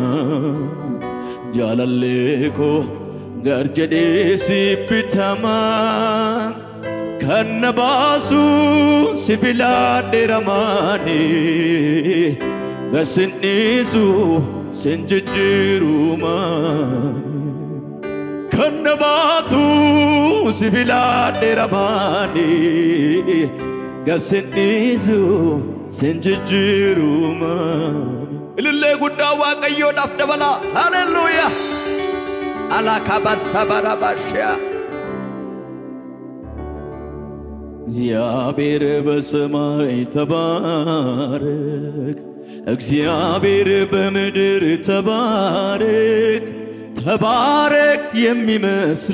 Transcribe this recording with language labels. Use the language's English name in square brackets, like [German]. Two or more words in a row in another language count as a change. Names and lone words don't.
[Oromo] jaalallee garjedhee si bitama kan na baasu si filadhe ramaani gasin dhiisu sin jijjiiruma kan na baatu si filadhe ramaani gasin dhiisu sin jijjiiruma ilillee guddaa waaqayyoodhaaf dabala. [Amharic] ሃሌሉያ አላካባሳባራባሽያ እግዚአብሔር በሰማይ ተባረክ፣ እግዚአብሔር በምድር ተባረክ። ተባረክ የሚመስል